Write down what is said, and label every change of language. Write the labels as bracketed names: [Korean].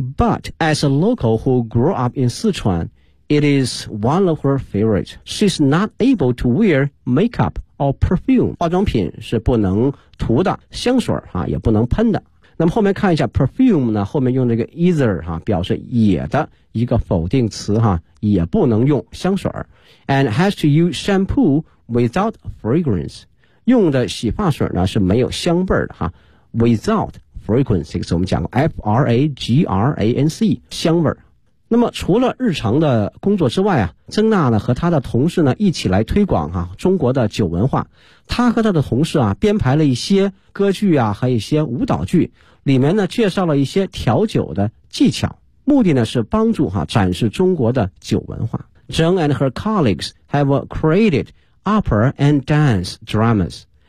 [English] But as a local who grew up in 四川，It is one of her favorites. She's not able to wear makeup or perfume. [Chinese] 化妆品是不能涂的，香水啊也不能喷的。那么后面看一下 perfume 呢，后面用这个 either 啊表示也的一个否定词啊，也不能用香水。 [English] And has to use shampoo without fragrance. [Chinese] 用的洗发水呢是没有香味的啊， [English] without fragrance, [Chinese] 这个词我们讲过 F-R-A-G-R-A-N-C, 香味。那么除了日常的工作之外啊，曾娜呢和他的同事呢一起来推广啊中国的酒文化。他和他的同事啊编排了一些歌剧啊和一些舞蹈剧，里面呢介绍了一些调酒的技巧，目的呢是帮助啊展示中国的酒文化。 [English] Zheng and her colleagues have created opera and dance dramas.